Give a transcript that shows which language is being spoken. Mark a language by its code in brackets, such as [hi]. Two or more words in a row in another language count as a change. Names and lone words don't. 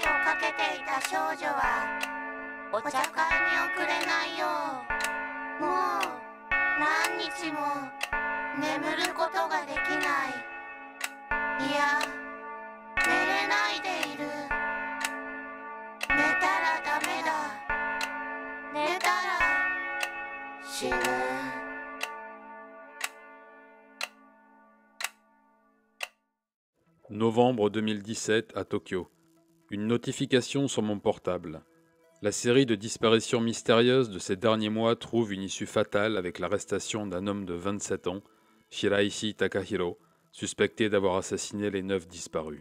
[ja] かけていた少女はお茶会に遅れないよう、もう何日も眠ることができない。いや、寝れないでいる。寝たらダメだ。寝たら死ぬ。 [fr] Novembre 2017 à Tokyo. Une notification sur mon portable. La série de disparitions mystérieuses de ces derniers mois trouve une issue fatale avec l'arrestation d'un homme de 27 ans, Shiraishi Takahiro, suspecté d'avoir assassiné les 9 disparus.